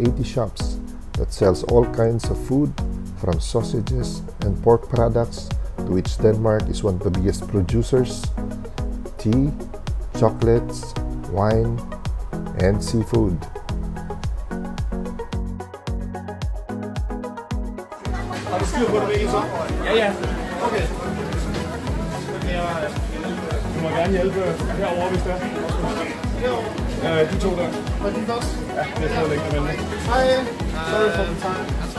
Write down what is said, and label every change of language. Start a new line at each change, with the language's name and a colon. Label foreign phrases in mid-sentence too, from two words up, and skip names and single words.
English: 80 shops that sells all kinds of food, from sausages and pork products, to which Denmark is one of the biggest producers, tea, chocolates, wine, and seafood.
Danish: Har du styr på det med så? Ja. Okay. Du må gerne hjælpe herovre, hvis det er. De to der. Og de først? Ja, det er ikke der vente. Hej.
English: Sorry for the time.